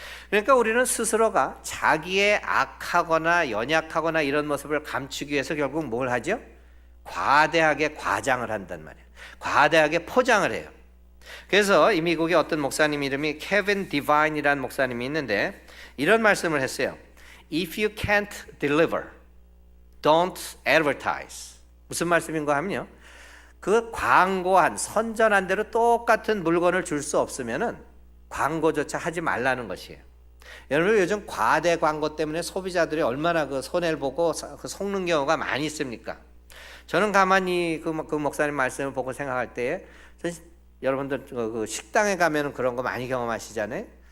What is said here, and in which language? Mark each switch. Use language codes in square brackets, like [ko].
[ko] 그러니까 우리는 스스로가 자기의 악하거나 연약하거나 이런 모습을 감추기 위해서 결국 뭘 하죠? 과대하게 과장을 한단 말이에요. 과대하게 포장을 해요. 그래서 이 미국의 어떤 목사님 이름이 케빈 디바인이라는 목사님이 있는데 이런 말씀을 했어요. [en] If you can't deliver, don't advertise. [ko] 무슨 말씀인가 하면요. 그 광고한 선전한 대로 똑같은 물건을 줄 수 없으면은 광고조차 하지 말라는 것이에요. 여러분 요즘 과대 광고 때문에 소비자들이 얼마나 그 손해를 보고 속는 경우가 많이 있습니까? 저는 가만히 그 목사님 말씀을 보고 생각할 때에 여러분들 그 식당에 가면은 그런 거 많이 경험하시잖아요.